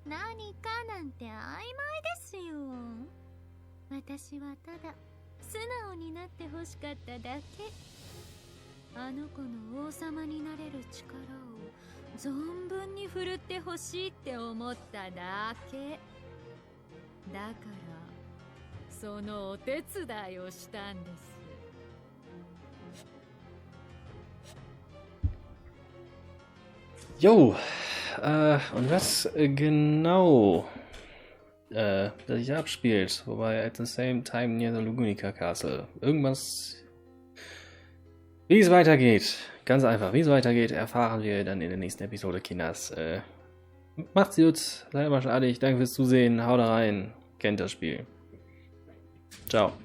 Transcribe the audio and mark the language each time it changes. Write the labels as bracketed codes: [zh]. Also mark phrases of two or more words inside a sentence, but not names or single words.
[ja] 何かなんて曖昧ですよ。私はただ素直になって欲しかっただけ。あの子の王様になれる力を存分に振るって欲しいって思っただけだから、そのお手伝いをしたんです。 [de] Jo, und was genau das sich abspielt, wobei [en] at the same time near the Lugunica Castle. [de] Irgendwas. Wie es weitergeht, ganz einfach, wie es weitergeht, erfahren wir dann in der nächsten Episode, Kinders. Macht's gut, seid mal schade, danke fürs Zusehen, haut rein, kennt das Spiel. Ciao.